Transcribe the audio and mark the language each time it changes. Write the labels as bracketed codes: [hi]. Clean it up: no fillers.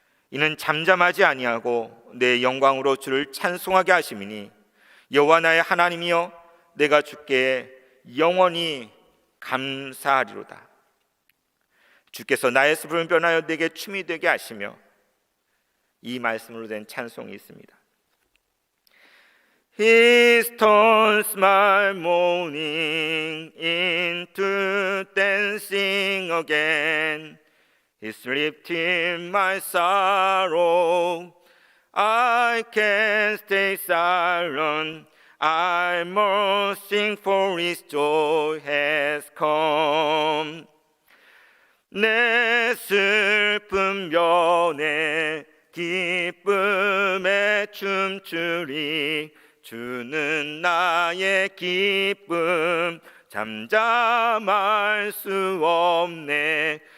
[ko] 이는 잠잠하지 아니하고 내 영광으로 주를 찬송하게 하심이니 여호와 나의 하나님이여 내가 주께 영원히 감사하리로다. 주께서 나의 슬픔을 변하여 내게 춤이 되게 하시며, 이 말씀으로 된 찬송이 있습니다. [en] He turns my mourning into dancing again. He's lifting my sorrow. I can't stay silent. I must sing for His joy has come. [ko] 내 슬픔 변해 기쁨에 춤추리. 주는 나의 기쁨 잠잠할 수 없네.